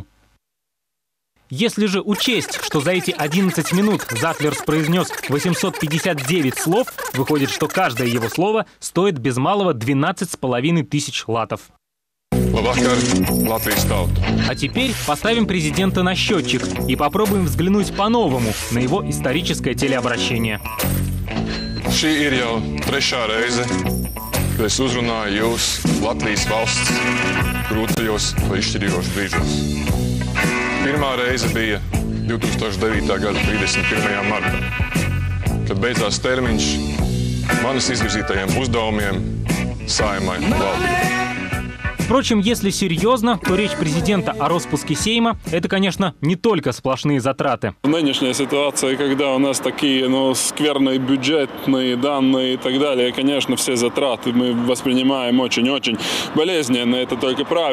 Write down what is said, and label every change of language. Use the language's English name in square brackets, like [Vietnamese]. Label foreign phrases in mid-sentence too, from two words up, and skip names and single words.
[Russian] Если же учесть, что за эти 11 минут Затлерс произнес 859 слов, выходит, что каждое его слово стоит без малого 12,5 тысяч латов. А теперь поставим президента на счетчик и попробуем взглянуть по-новому на его историческое телеобращение. [Latvian] Šī ir jau trešā reize, kad es uzrunāju jūs Latvijas valsts grūtajos vai izšķirīgos brīžos. Pirmā reize bija 2009. gada 31. martā, kad beidzās termiņš manis izvirzītajiem uzdevumiem Saeimai un valdībai. [Russian] Впрочем, если серьезно, то речь президента о распуске Сейма – это, конечно, не только сплошные затраты. Нынешняя ситуация, когда у нас такие скверные бюджетные данные и так далее, конечно, все затраты мы воспринимаем очень-очень болезненно, это только правильно.